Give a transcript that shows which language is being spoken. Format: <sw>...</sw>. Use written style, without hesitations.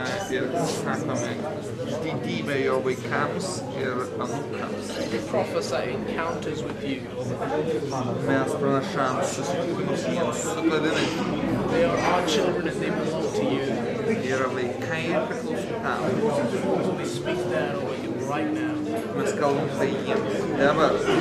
<lt>Ir sakome didybę jo vaikams ir anūkams.</lt> <en>We prophesy encounters with you.</en> <lt>Mes pranašam susitikimus jiems su tavimi.</lt> <en>They are our children and they belong to you.</en> <lt>Yra vaikai ir priklauso tam.</lt> <en>We speak that over you right now.</en> <lt>Mes kalbam tai jiems dabar.</lt>